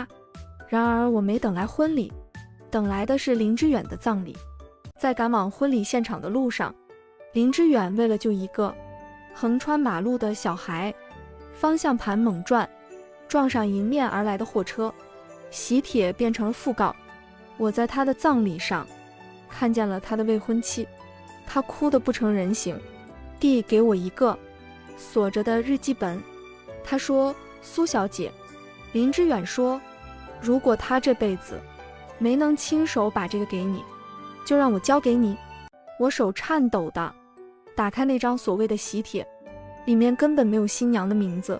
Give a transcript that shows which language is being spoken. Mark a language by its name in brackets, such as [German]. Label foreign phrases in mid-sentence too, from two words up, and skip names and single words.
[Chinese] 然而我沒等來婚禮，等來的是林之遠的葬禮。在趕往婚禮現場的路上，林之遠為了救一個橫穿馬路的小孩，方向盤猛轉，撞上迎面而來的貨車，喜帖變成了訃告。我在他的葬禮上看見了他的未婚妻，他哭得不成人形，遞給我一個鎖着的日記本。他說：蘇小姐，林之遠說，如果他這輩子沒能親手把這個給你，就讓我交給你。我手顫抖地打開那張所謂的喜帖， 裡面根本沒有新娘的名字。